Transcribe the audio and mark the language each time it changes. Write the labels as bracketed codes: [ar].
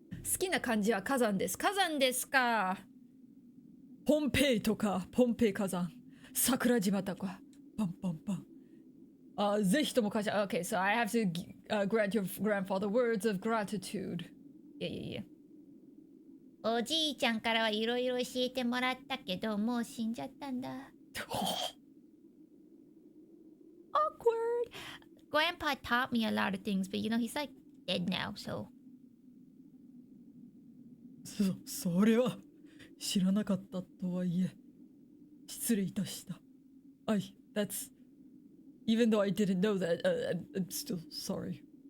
[ja] 好きな漢字は火山です。火山ですか。ポンペイとか、ポンペイ火山、桜島とか、パンパンパン。ぜひとも感謝。 [en] Okay, so I have to grant your grandfather words of gratitude. Yeah. [ja] おじいちゃんからはいろいろ教えてもらったけど、もう死んじゃったんだ。 [en] Awkward. Grandpa taught me a lot of things, but you know, he's like dead now, so. [ja] それは知らなかったとはいえ、失礼いたした。 [en] That's... Even though I didn't know that, I'm still sorry.